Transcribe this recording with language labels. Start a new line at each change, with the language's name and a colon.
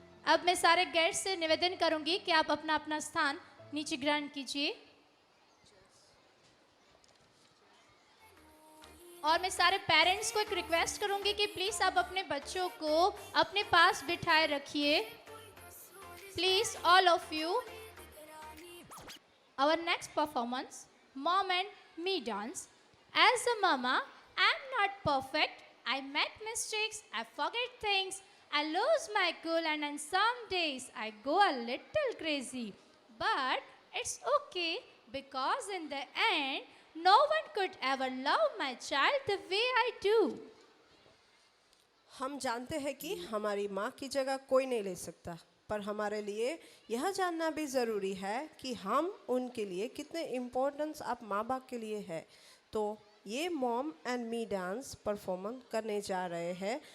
Hindi: अब मैं सारे गेस्ट से निवेदन करूंगी कि आप अपना अपना स्थान नीचे ग्रहण कीजिए, और मैं सारे पेरेंट्स को एक रिक्वेस्ट करूंगी कि प्लीज़ आप अपने बच्चों को अपने पास बिठाए रखिए,
English: Please all of you. Our next performance, mom and me dance. As a mama, I'm not perfect. I make mistakes. I forget things. I lose my cool, and on some days I go a little crazy. But it's okay, because in the end, no one could ever love my child the way I do.
Hindi: हम जानते हैं कि हमारी माँ की जगह कोई नहीं ले सकता, पर हमारे लिए यह जानना भी ज़रूरी है कि हम उनके लिए कितने इम्पोर्टेंस आप माँ बाप के लिए है। तो ये mom and मी dance performance करने जा रहे हैं।